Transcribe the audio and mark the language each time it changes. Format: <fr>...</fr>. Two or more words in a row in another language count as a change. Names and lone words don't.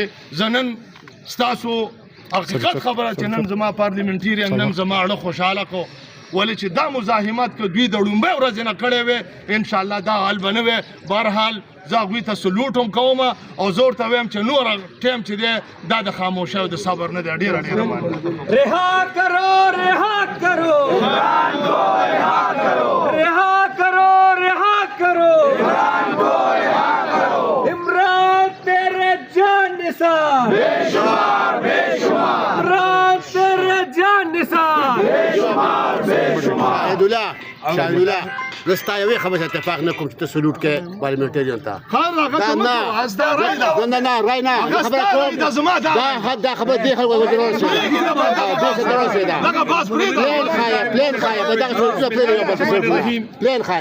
<ps>زه نن ستاسو حقیقت خبره چې نن زما پارلیمنټیرین نن زما اړه خوشحاله کو، ولې چې دا مزاحمت که دوی د لومبۍ ورځې نه کړی وی انشاءالله دا حال به نه وی. بهرحال زه هغوی ته سلوټ هم کوم او زه ورته ویم چې نوره ټایم چې دی دا د خاموشۍ او د صبر نه دی. ډېره ډېره مننه.</ps> <ur>رها کرو رها کرو عمران کو رها کرو رها کرو رها کرو عمران کو رها کرو. عمران تیرے جان نثار بے شمار بے شمار، عمران تیرے جان نثار بے شمار بے شمار.</ur> <ps>شاهدالله شاهدالله زه ستا یوې خبرې سره اتفاق نه کوم چې ته سلوټ کوې پارلیمنټریان ته. دا رای ده. نه نه رای نه خبره کوم، دا خبره دې خلکو ته ورسېده، دې ته ورسېده. پلین خایه پلین خایه په دغه ټولګه پلین خایه.</ps>